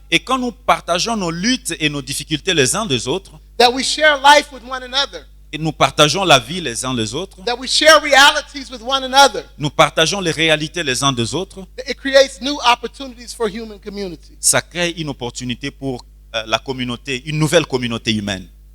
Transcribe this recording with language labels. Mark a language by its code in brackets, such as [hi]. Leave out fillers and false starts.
[fr] Et quand nous partageons nos luttes et nos difficultés les uns des autres, [en] that we share life with one another, [fr] et nous partageons la vie les uns les autres, [en] that we share realities with one another, [fr] nous partageons les réalités les uns des autres, [en] it creates new opportunities for human community. [fr] ça crée une opportunité pour la communauté, une nouvelle communauté humaine.